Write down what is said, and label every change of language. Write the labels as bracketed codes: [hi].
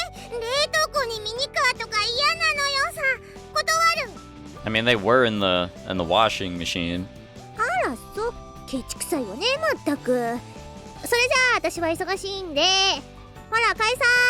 [ja] 冷凍庫にミニカーとか嫌なのよさ。断る。 [en] I mean, they were in the washing machine. [ja] あらそう、ケチくさいわねまったく。それじゃあ私は忙しいんで、ほら解散。